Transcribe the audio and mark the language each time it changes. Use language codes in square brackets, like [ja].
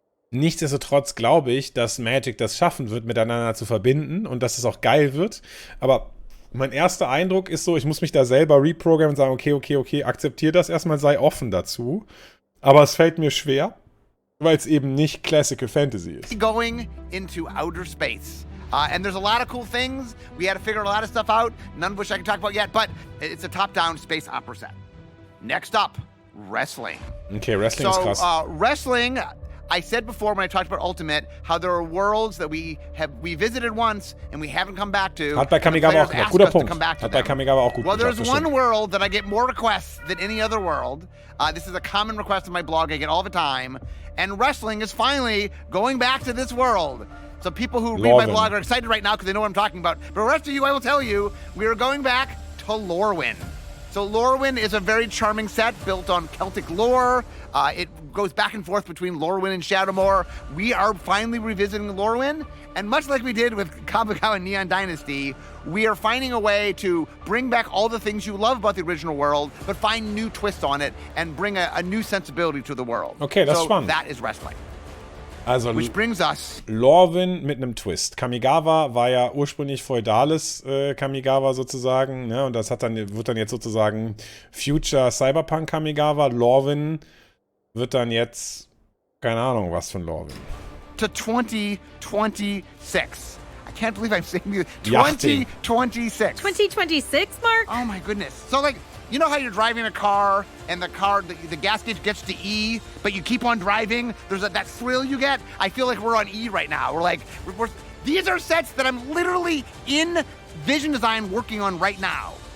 [de] Nichtsdestotrotz glaube ich, dass Magic das schaffen wird, miteinander zu verbinden und dass es auch geil wird. Aber mein erster Eindruck ist so, ich muss mich da selber reprogrammen und sagen, okay, akzeptiere das erstmal, sei offen dazu. Aber es fällt mir schwer, weil es eben nicht Classical Fantasy ist. [en] Going into outer space. And there's a lot of cool things. We had to figure a lot of stuff out, none of which I can talk about yet, but it's a top-down space opera set. Next up, wrestling. [de] Okay, Wrestling ist krass. [en] Wrestling, I said before when I talked about Ultimate, how there are worlds that we visited once and we haven't come back to. [de] Hat bei Kamigawa auch gemacht. Guter Punkt. Hat bei Kamigawa auch gut [en] Well, [de] geschafft, [en] there's one world that I get more requests than any other world. This is a common request on my blog I get all the time. And wrestling is finally going back to this world. So people who read my blog are excited right now because they know what I'm talking about. But the rest of you, I will tell you, we are going back to Lorwyn. So Lorwyn is a very charming set built on Celtic lore. It goes back and forth between Lorwyn and Shadowmoor. We are finally revisiting Lorwyn, and much like we did with Kamigawa and Neon Dynasty, we are finding a way to bring back all the things you love about the original world, but find new twists on it and bring a new sensibility to the world. [de] Okay, das ist so spannend. [en] That is wrestling. [de] Also [en] Which brings us [de] Lorwyn mit einem Twist. Kamigawa war ja ursprünglich feudales Kamigawa sozusagen, ne? Und das wird dann jetzt sozusagen Future Cyberpunk Kamigawa. Lorwyn wird dann jetzt, keine Ahnung, was von Lorwyn. [en] to 2026. I can't believe I'm saying this. 2026. 2026, Mark? Oh my goodness. So like, you know how you're driving a car and the gas gauge gets to E, but you keep on driving? There's that thrill you get. I feel like we're on E right now. These are sets that I'm literally in vision design working on right now.